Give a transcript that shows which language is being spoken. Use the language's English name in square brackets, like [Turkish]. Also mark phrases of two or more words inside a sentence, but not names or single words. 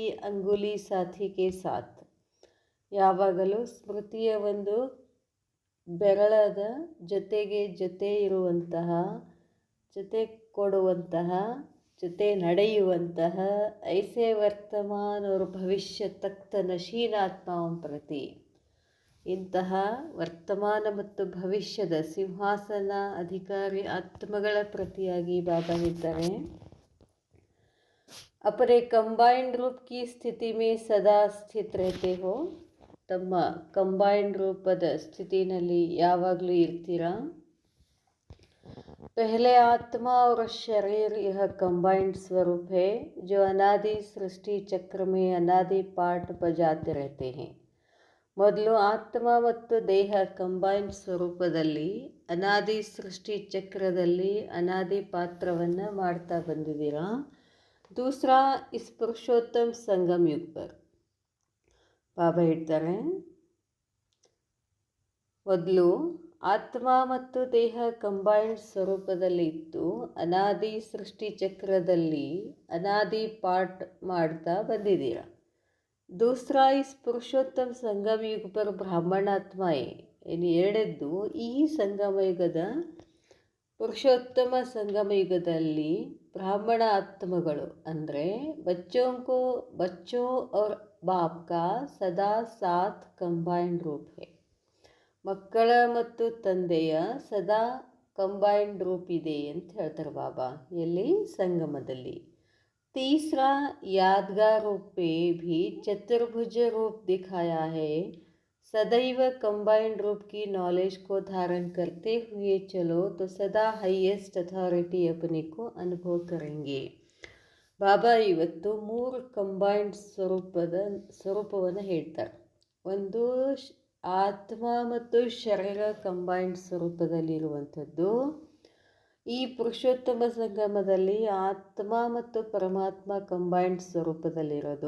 [Hindi] अंगुली साथी के साथ, [Kannada] ಯಾವಾಗಲೂ ಸ್ಮೃತಿಯ ಒಂದು ಬೆರಳದ ಜೊತೆ ಇರುವಂತಹ, ಜೊತೆ ಕೊಡುವಂತಹ, ಜೊತೆ ನಡೆಯುವಂತಹ, [Hindi] ऐसे वर्तमान और भविष्य तख्त नशीन आत्माओं प्रति, [Kannada] ಇಂತಹ ವರ್ತಮಾನ ಮತ್ತು ಭವಿಷ್ಯದ ಸಿಂಹಾಸನ ಅಧಿಕಾರಿ ಆತ್ಮಗಳ ಪ್ರತಿಯಾಗಿ ಬಾಬಾ ಹೇಳ್ತಾರೆ, [Hindi] अपने कंबाइंड रूप की स्थिति में सदा स्थित रहते हो, [Kannada] ತಮ್ಮ ಕಂಬೈಂಡ್ ರೂಪದ ಸ್ಥಿತಿನಲ್ಲಿ ಯಾವಾಗಲೂ ಇರ್ತೀರಾ. [Hindi] पहले आत्मा और शरीर यह कंबाइंड स्वरूप है जो अनादि सृष्टि चक्र में अनादि पाठ बजाते रहते हैं. [Kannada] ಮೊದಲು ಆತ್ಮ ಮತ್ತು ದೇಹ ಕಂಬೈನ್ಡ್ ಸ್ವರೂಪದಲ್ಲಿ ಅನಾದಿ ಸೃಷ್ಟಿ ಚಕ್ರದಲ್ಲಿ ಅನಾದಿ ಪಾತ್ರವನ್ನು ಮಾಡ್ತಾ ಬಂದಿದ್ದೀರಾ. [Hindi] दूसरा इस पुरुषोत्तम संगम युग पर, [Kannada] ಬಾಬಾ ಹೇಳ್ತಾರೆ, ಮೊದಲು ಆತ್ಮ ಮತ್ತು ದೇಹ ಕಂಬೈನ್ಡ್ ಸ್ವರೂಪದಲ್ಲಿ ಇತ್ತು, ಅನಾದಿ ಸೃಷ್ಟಿ ಚಕ್ರದಲ್ಲಿ ಅನಾದಿ ಪಾಠ ಮಾಡ್ತಾ ಬಂದಿದ್ದೀರಾ. [Hindi] दूसरा इस पुरुषोत्तम संगम युग पर [Kannada] ಬ್ರಾಹ್ಮಣಾತ್ಮಯೇ, ಇನ್ನು ಎರಡದ್ದು ಈ ಸಂಗಮ ಯುಗದ ಪುರುಷೋತ್ತಮ ಸಂಗಮ ಯುಗದಲ್ಲಿ ಬ್ರಾಹ್ಮಣ ಆತ್ಮಗಳು ಅಂದರೆ [Hindi] बच्चों और बाप का सदा साथ कंबाइंड रूप है, [Kannada] ಮಕ್ಕಳ ಮತ್ತು ತಂದೆಯ ಸದಾ ಕಂಬೈಂಡ್ ರೂಪ್ ಇದೆ ಅಂತ ಹೇಳ್ತಾರೆ ಬಾಬಾ ಎಲ್ಲಿ ಸಂಗಮದಲ್ಲಿ. [Hindi] तीसरा यादगार रूप पे भी चतुर्भुज रूप दिखाया है, सदैव कंबाइंड रूप की नॉलेज को धारण करते हुए चलो तो सदा [English] highest authority [Hindi] अपने को अनुभव करेंगे. [Kannada] ಬಾಬಾ ಇವತ್ತು 3 ಕಂಬೈಂಡ್ ಸ್ವರೂಪವನ್ನು ಹೇಳ್ತಾರೆ. ಒಂದು ಆತ್ಮ ಮತ್ತು ಶರೀರ ಕಂಬೈಂಡ್ ಸ್ವರೂಪದಲ್ಲಿರುವಂಥದ್ದು, ಈ ಪುರುಷೋತ್ತಮ ಸಂಗಮದಲ್ಲಿ ಆತ್ಮ ಮತ್ತು ಪರಮಾತ್ಮ ಕಂಬೈಂಡ್ ಸ್ವರೂಪದಲ್ಲಿರೋದು.